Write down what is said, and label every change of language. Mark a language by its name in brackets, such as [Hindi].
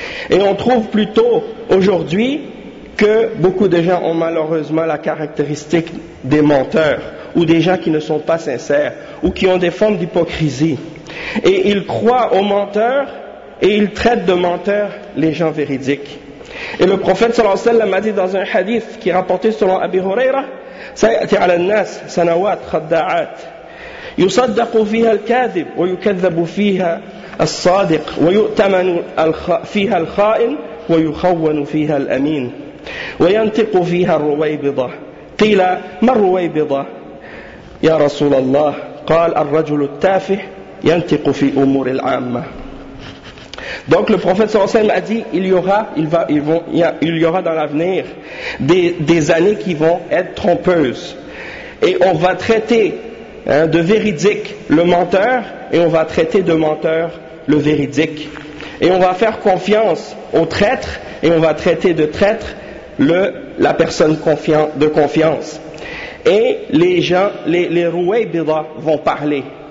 [French] Et on trouve plutôt aujourd'hui que beaucoup de gens ont malheureusement la caractéristique des menteurs ou des gens qui ne sont pas sincères ou qui ont des formes d'hypocrisie. Et ils croient aux menteurs et ils traitent de menteurs les gens véridiques. Et le prophète sallallahu alayhi wa sallam a dit dans un hadith qui est rapporté selon Abi Huraira, [Arabic] سيأتي على الناس سنوات خداعات يصدق فيها الكاذب ويكذب فيها الصادق ويؤتمن فيها الخائن ويخون فيها الأمين وينطق فيها الرويبضة قيل ما الرويبضة يا رسول الله قال الرجل التافه ينطق في أمور العامة. [French] Donc le prophète sallallahu alayhi wa sallam a dit il y aura dans l'avenir des années qui vont être trompeuses et on va traiter de véridique le menteur et on va traiter de menteur le véridique et on va faire confiance au traître et on va traiter de traître la personne de confiance et les gens les rouaybida vont parler.